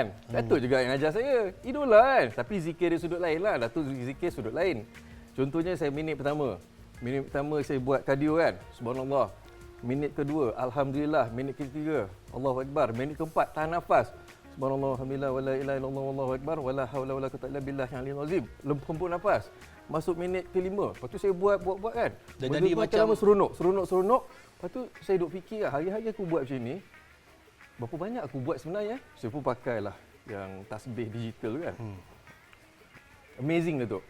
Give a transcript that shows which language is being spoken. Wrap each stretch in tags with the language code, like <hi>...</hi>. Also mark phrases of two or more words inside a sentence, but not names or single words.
<ms>Datuk juga yang ajar saya. Idola kan. Tapi zikir dia sudut lain lah. Datuk zikir sudut lain. Contohnya saya minit pertama. Minit pertama saya buat cardio kan. Subhanallah. Minit kedua, Alhamdulillah. Minit ketiga,</ms> <ar>الله أكبر.</ar> <ms>Minit keempat, tahan nafas.</ms> <ar>سبحان الله، الحمد لله, ولا إله إلا الله، والله أكبر، ولا حول ولا قوة إلا بالله yang العلي العظيم.</ar> <ms>Hempun nafas. Masuk minit kelima. Lepas tu saya buat kan. Dan jadi macam lama seronok. Lepas tu saya duk fikir lah, hari-hari aku buat macam ni. Berapa banyak aku buat sebenarnya? Saya pun pakailah yang tasbih digital kan. Amazing tu.</ms>